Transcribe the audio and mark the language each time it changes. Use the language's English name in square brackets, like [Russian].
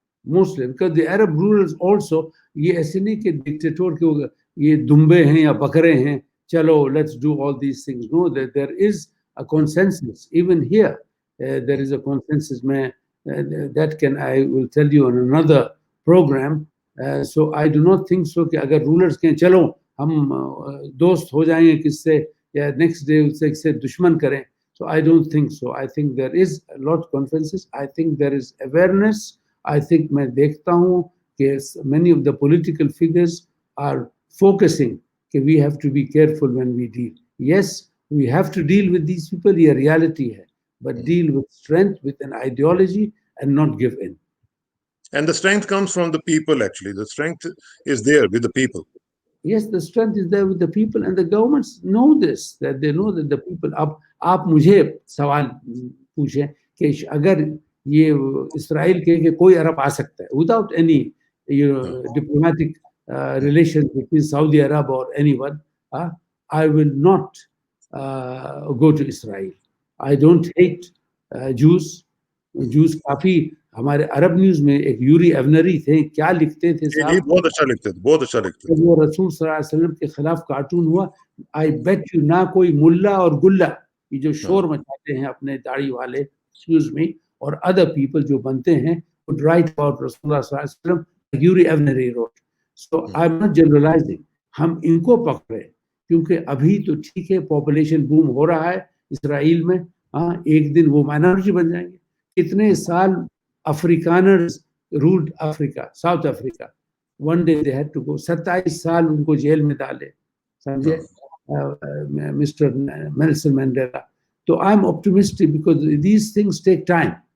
[English] Mostly because the Arab rulers also [Urdu] یہ ایسے نہیں کہ ڈکٹیٹور کے یہ دمبے ہیں یا بکرے ہیں چلو [English] let's do all these things. No, there is a consensus. Even here there is a consensus. I will tell you on another program. So I do not think so [Urdu] کہ اگر rulers کہیں چلو ہم دوست ہو جائیں گے کس سے یا نیکسٹ ڈے اس سے کس سے دشمن کریں. [English] So I don't think so. I think there is a lot of conferences. I think there is awareness. I think [Urdu] میں دیکھتا ہوں کہ [English] many of the political figures are focusing کہ we have to be careful when we deal. Yes, we have to deal with these people. [Urdu] یہ reality ہے. [English] But deal with strength, with an ideology, and not give in. And the strength comes from the people, actually. The strength is there with the people. Yes, the strength is there with the people, and the governments know this, that they know that the people. [Urdu] اب آپ مجھے سوال پوچھیں کہ اگر یہ اسرائیل کہ کوئی عرب آ سکتا ہے [English] without any diplomatic relations between Saudi Arab or anyone, I will not go to Israel. I don't hate Jews. [Urdu] Jews کافی ہمارے عرب نیوز میں ایک یوری ایونری تھے, کیا لکھتے تھے صاحب, بہت اچھا لکھتے تھے, بہت اچھا لکھتے تھے. وہ رسول صلی اللہ علیہ وسلم کے خلاف کارٹون ہوا. [English] I bet you [Urdu] نہ کوئی ملا اور گلا یہ جو شور مچاتے ہیں اپنے داڑھی والے, [English] excuse me, [Urdu] اور ادر پیپل جو بنتے ہیں [English] would write about [Urdu] رسول اللہ صلی اللہ علیہ وسلم, یوری ایونری wrote. [English] So I'm not generalizing. [Urdu] ہم ان کو پکڑے کیونکہ ابھی تو ٹھیک ہے پاپولیشن بوم ہو رہا ہے اسرائیل میں, ایک دن وہ مائنورٹی بن جائیں گے. کتنے سال افریکانرز [English] ruled Africa, South Africa. One day they had to go. [Urdu] 27 سال ان کو جیل میں ڈالے, سمجھے, مسٹر نیلسن مینڈیلا. [English] تو I am optimistic because these things take time.